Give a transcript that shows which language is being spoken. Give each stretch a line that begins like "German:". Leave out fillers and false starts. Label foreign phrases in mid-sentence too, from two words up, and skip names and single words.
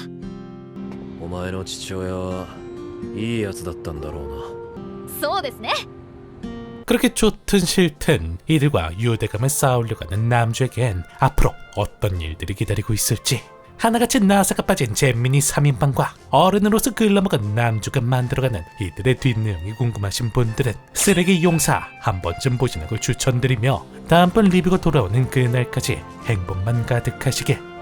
Japanese: お前の父親はいいやつだったんだろうな。そうですね。
Korean: 그렇게 좋든 싫든 이들과 유대감을 쌓으려고 하는 남주에겐 앞으로 어떤 일들이 기다리고 있을지 하나같이 나사가 빠진 잼민이 3인방과 어른으로서 글러먹은 남주가 만들어가는 이들의 뒷내용이 궁금하신 분들은 쓰레기 용사 한 번쯤 보시는 걸 추천드리며 다음번 리뷰가 돌아오는 그날까지 행복만 가득하시길.